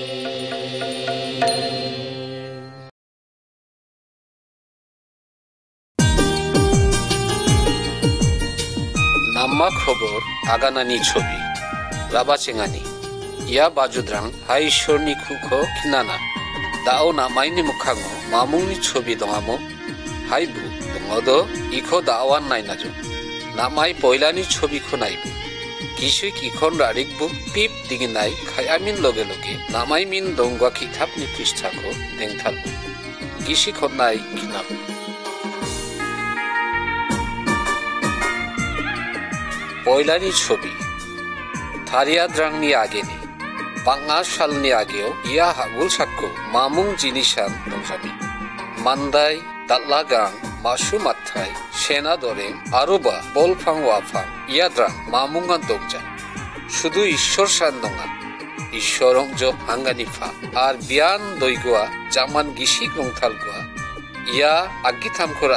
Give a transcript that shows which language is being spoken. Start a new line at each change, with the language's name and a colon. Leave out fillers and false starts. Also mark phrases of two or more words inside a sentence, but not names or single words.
Bodo: নাম্মা খবর আগানানি ছবি রাবাচেঙানি ইয়া বাজুদ্রাং হাই ঈশ্বরনি খুখো খিনানা দাও নামাইনি মুখাঙো মামুংনি ছবি দঙামো হাই বু দঙদ ইখো দাওয়ান নাইনাজো নামাই পয়লানি ছবিখো নাইবু কিসুই কিখন রারিকবু পিপ দিগিনাই খায়ামিন লগে লগে নামাই মিন দংগা খিথাপনি পৃষ্ঠাখো দেংথালবু কিসিখন নাই খিনাবু পয়লানি ছবি থারিয়াদ্রাংনি আগেনি 5 সালनि आगेयाव इया हागुल साक्को मामुं जिनिसान दंजामि मान्दाय दातलागां मासु माथाय सेना दरें आरोबा बलफां वाफां इयाद्रां मामुंगा दंजा शुधु ईश्वर सान दंगा ईश्वरं जो हांगानिफा आर बियान दयगुआ जामान गिसि गंथालगुआ इया आगिथामखोरा